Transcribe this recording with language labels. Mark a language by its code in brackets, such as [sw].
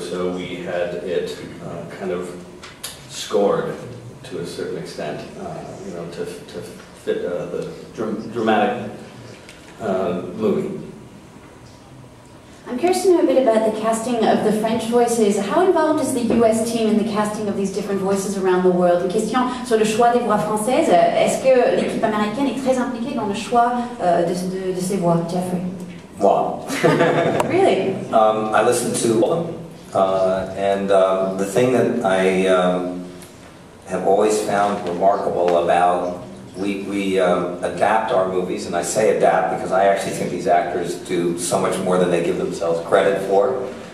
[en] So we had it kind of scored to a certain extent, you know, to fit the dramatic movie. I'm curious to know a bit about the casting of the French voices. How involved is the US team in the casting of these different voices around the world? [fr] Une question sur le choix des voix françaises. Est-ce que l'équipe américaine est très impliquée dans le choix de ces voix, Jeffrey? [en] Wow. Really? I listened to them, and the thing that I have always found remarkable about we adapt our movies, and I say adapt because I actually think these actors do so much more than they give themselves credit for.